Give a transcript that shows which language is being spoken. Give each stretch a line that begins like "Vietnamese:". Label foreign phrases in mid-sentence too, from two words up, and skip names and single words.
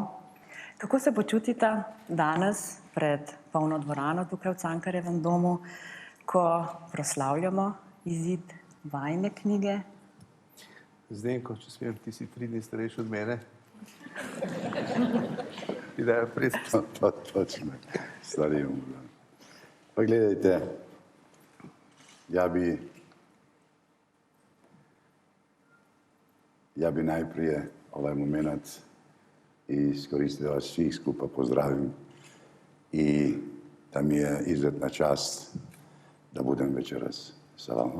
Slovenian: Kako se počutite danes pred polno dvorano tukaj v Cankarjevem domu, ko proslavljamo izid vajine knjige? Zdenko, če smem, ti si 3 dni starejši od mene. Idejo pred.
Croatian: Točno, stariji možda. Pa gledajte, ja bi najprije ovaj moment iskoristio da vas svih skupa pozdravim i da mi je izuzetna čast da budem večeras sa vama.